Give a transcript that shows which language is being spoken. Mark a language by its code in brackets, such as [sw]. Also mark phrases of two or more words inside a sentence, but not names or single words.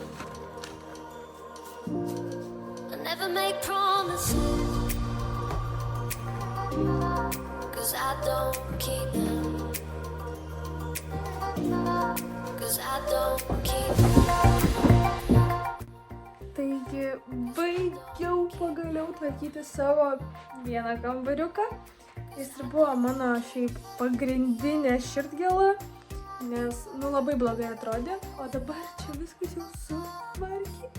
[en] I never make promises, 'cause I don't keep them. 'Cause I don't keep them. [lt] Taigi baigiau pagaliau tvarkyti savo vieną kambariuką. Jis ir buvo mano šiaip pagrindinė širdgėla, nes labai blogai atrodė, o dabar čia viskas jau sutvarkyta.